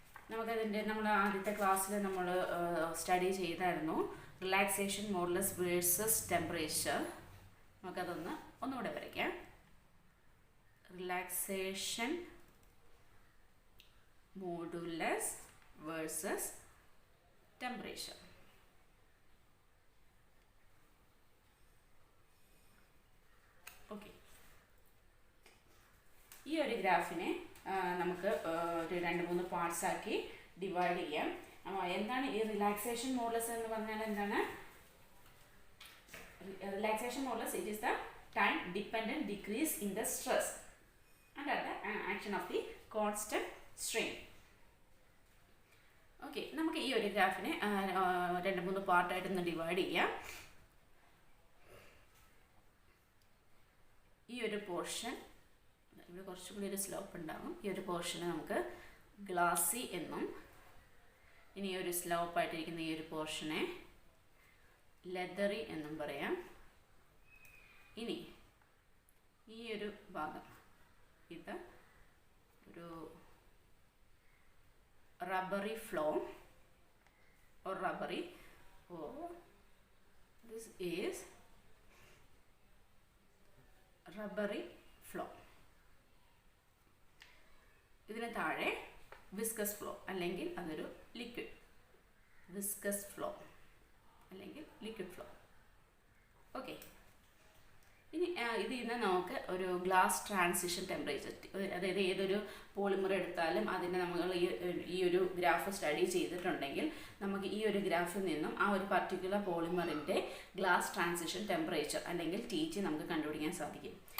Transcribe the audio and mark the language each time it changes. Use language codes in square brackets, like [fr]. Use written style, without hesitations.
[ml] നമുക്കതിൻ്റെ നമ്മൾ ആദ്യത്തെ ക്ലാസ്സിൽ നമ്മൾ സ്റ്റഡി ചെയ്തായിരുന്നു റിലാക്സേഷൻ മോഡുലസ് വേഴ്സസ് ടെമ്പറേച്ചർ. നമുക്കതൊന്ന് ഒന്നുകൂടെ വരയ്ക്കാം. [en] Relaxation modulus versus temperature. [ml] Okay, ഈ ഒരു ഗ്രാഫിനെ നമുക്ക് ഒരു 2-3 പാർട്സ് ആക്കി ഡിവൈഡ് ചെയ്യാം. എന്താണ് ഈ റിലാക്സേഷൻ മോഡുലസ് എന്ന് പറഞ്ഞാൽ എന്താണ്? Relaxation modulus, [en] It is the time dependent decrease in the stress under the action of the constant strain. [ml] Okay, നമുക്ക് ഈ ഒരു ഗ്രാഫിനെ 2-3 പാർട്ടായിട്ടൊന്ന് ഡിവൈഡ് ചെയ്യാം. ഈ ഒരു പോർഷൻ, ഇവിടെ കുറച്ചുകൂടി ഒരു സ്ലോപ്പ് ഉണ്ടാകും. ഈ ഒരു പോർഷനെ നമുക്ക് ഗ്ലാസി എന്നും, ഇനി ഒരു സ്ലോപ്പായിട്ടിരിക്കുന്ന ഈ ഒരു പോർഷനെ ലെതറി എന്നും പറയാം. ഇനി ഈ ഒരു ഭാഗം, ഇത് ഒരു [en] rubbery flow or rubbery, or this is rubbery flow. [ml] ഇതിന് താഴെ വിസ്കസ് ഫ്ലോ അല്ലെങ്കിൽ അതൊരു ലിക്വിഡ്, വിസ്കസ് ഫ്ലോ അല്ലെങ്കിൽ ലിക്വിഡ് ഫ്ലോ. ഓക്കെ, ഇനി ഇതിൽ നിന്ന് നമുക്ക് ഒരു ഗ്ലാസ് ട്രാൻസിഷൻ ടെമ്പറേച്ചർ, അതായത് ഏതൊരു പോളിമർ എടുത്താലും അതിനെ നമ്മൾ ഈ ഒരു ഗ്രാഫ് സ്റ്റഡി ചെയ്തിട്ടുണ്ടെങ്കിൽ നമുക്ക് ഈ ഒരു ഗ്രാഫിൽ നിന്നും ആ ഒരു പർട്ടിക്കുലർ പോളിമറിൻ്റെ ഗ്ലാസ് ട്രാൻസിഷൻ ടെമ്പറേച്ചർ അല്ലെങ്കിൽ TG നമുക്ക് കണ്ടുപിടിക്കാൻ സാധിക്കും.